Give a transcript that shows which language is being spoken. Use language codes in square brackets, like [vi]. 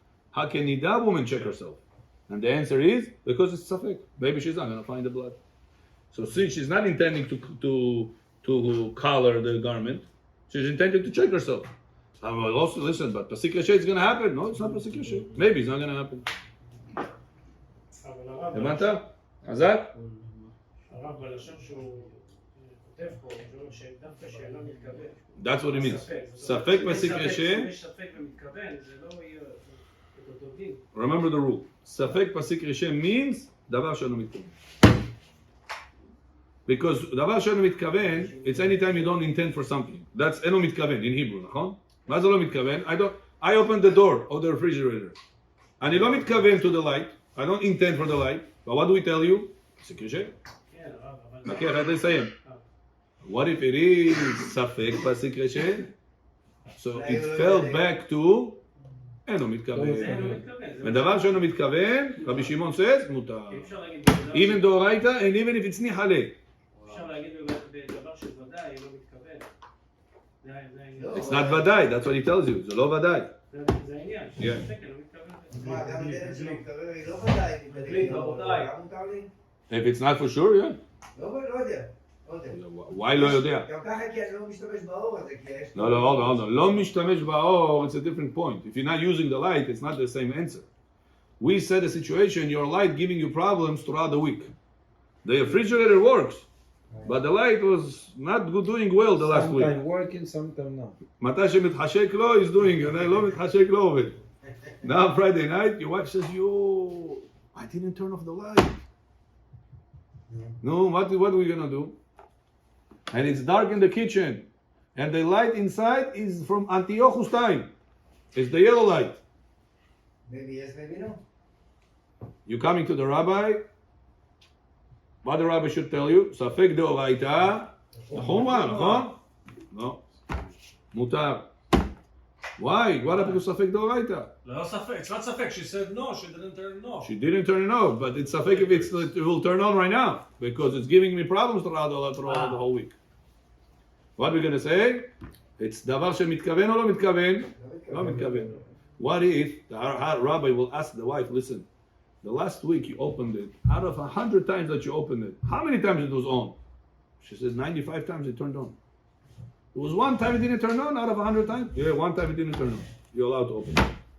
[en] How can nida woman check herself? And the answer is because it's safek. Maybe she's not going to find the blood. So since she's not intending to color the garment, she's intending to check herself. I will also listen, but Pasik Yashay is going to happen. No, it's not Pasik Yashay. Maybe it's not going to happen. [he] הבנת? חזק? הרב בלשון שהוא כותב פה, שדווקא שאינו מתכוון. [en] That's what it means. [he] ספק פסיק רשם. יש ספק ומתכוון, זה לא יהיה את אותו דין. [en] Remember the rule. [he] ספק פסיק רשם [en] means [he] דבר שאינו מתכוון. [en] Because דבר שאינו מתכוון, it's anytime you don't intend for something. That's [he] אינו מתכוון [en] in Hebrew, [he] נכון? מה זה לא מתכוון? [en] I open the door of the refrigerator. [he] אני לא מתכוון [en] to the light. I don't intend for the light, but what do we tell you? [he] פסיק רשם. כן, אבל... נקי, אחרי לסיים. [en] What if it is [he] ספק פסיק רשם? [en] So it fell back to אינו מתכוון. [he] ודבר שאינו מתכוון, רבי שמעון [en] says, [he] מותר. [en] even דאורייתא and even if it's ניחלה. [he] אפשר להגיד בדבר שוודאי, אינו מתכוון. זה העניין. [en] It's not ודאי, that's what he tells you, [he] זה לא ודאי. זה העניין, שספק אינו מתכוון. מה, גם הדרך שלו מתקרר היא לא ודאי, תדליק, רבותיי. גם מותר לי? [en] If it's not for sure, yeah. [he] לא יודע. [en] Why [he] לא יודע? גם ככה כי אני לא משתמש באור הזה, כי יש... [en] No, hold on. [he] לא משתמש באור, [en] it's a different point. If you're not using the light, it's not the same answer. We said a situation, your light giving you problems throughout the week. The refrigerator works, but the light was not doing well the last week. Sometime working, sometime not. [he] מתי שמתחשק לו, [en] is doing it. [he] לא מתחשק לו עובד. [en] Now Friday night, your wife says, yo, I didn't turn off the light. No, what are we gonna do? And it's dark in the kitchen. And the light inside is from Antiochus time. It's the yellow light. Maybe yes, maybe no. You're coming to the rabbi. What the rabbi should tell you? [he] ספק דאורייתא. נכון מה, נכון? [en] No. [he] מותר. [en] Why? What happened to ספק דאורייתא? [he] לא ספק, [en] it's not ספק, she said no, she didn't turn no. She didn't turn it off, but it's safek if it will turn on right now because it's giving me problems throughout the whole week. What are we gonna say? It's [he] דבר שמתכוון או לא מתכוון? לא מתכוון. [en] What if the rabbi will ask the wife, listen, the last week you opened it, out of 100 times that you opened it, how many times it was on? She says 95 times it turned on. It was one time it didn't turn on out of 100 times? Yeah, one time it didn't turn on. You're allowed to open it.